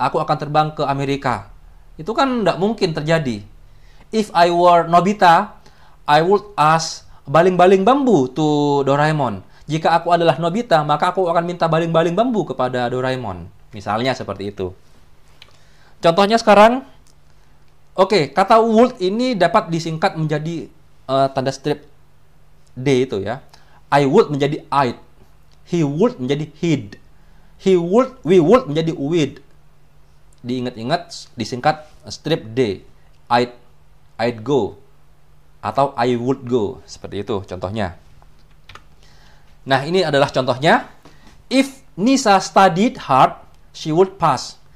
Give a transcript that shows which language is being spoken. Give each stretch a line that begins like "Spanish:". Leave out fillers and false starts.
Indonesian: Aku akan terbang ke Amerika. Itu kan tidak mungkin terjadi.
English: If I were Nobita, I would ask
Indonesian: baling-baling bambu
English: to Doraemon.
Indonesian: Jika aku adalah Nobita, maka aku akan minta baling-baling bambu kepada Doraemon. Misalnya seperti itu. Contohnya sekarang, oke, kata would ini dapat disingkat menjadi tanda strip D itu ya.
English: I would menjadi I'd. He would menjadi he'd.
Indonesian: We would menjadi we'd. Diingat-ingat, disingkat strip D.
English: I'd go. Atau I would go.
Indonesian: Seperti itu contohnya. Nah, ini adalah contohnya.
English: If Nisa studied hard, she would pass.